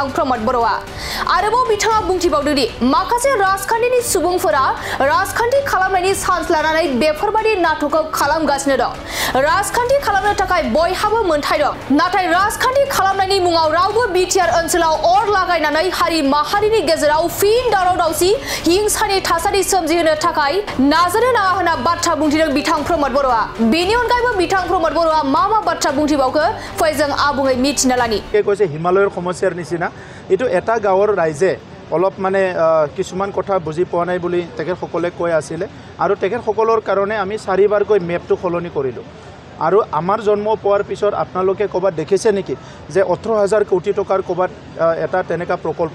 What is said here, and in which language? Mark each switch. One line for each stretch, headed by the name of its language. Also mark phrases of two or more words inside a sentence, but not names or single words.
Bodo: प्रमद बर'आ आरोबाव बिथाङा बुंथिबावदों दि माखासे राजखान्थिनि सुबुंफोरा राजखान्थि खालामनायनि चान्स लानानै बेफोरबायदि नाटकखौ खालामगासिनो दं राजखान्थि खालामनो थाखाय बयहाबो मोन्थाय दं नाथाय राजखान्थि खालामनायनि मुङाव रावबो बिटिआर ओनसोलाव अर लागायनानै हारि माहारिनि गेजेराव फिन दावराव दावसि हिंसानि थासारि सोमजिहोनो थाखाय नाजानो नाङा होनना बाथ्रा बुंथिदों बिथां प्रमद बर'आ बेनि अनगायैबो बिथां प्रमद बर'आ मा बाथ्रा बुंथिबावखो फै जों आबुङै मिथिना लानि
Assamese: কৈছে হিমালয়ৰ সমস্যাৰ নিচিনা এটো এটা গাঁৱৰ ৰাইজে অলপ মানে কিছুমান কথা বুজি পোৱা নাই বুলি তেখেতসকলে কৈ আছিল আৰু তেখেতসকলৰ কাৰণে আমি চাৰিবাৰকৈ মেপটো সলনি কৰিলোঁ আৰু আমাৰ জন্ম পোৱাৰ পিছত আপোনালোকে ক'বাত দেখিছে নেকি যে 18,000 কোটি টকাৰ ক'বাত এটা তেনেকা প্ৰকল্প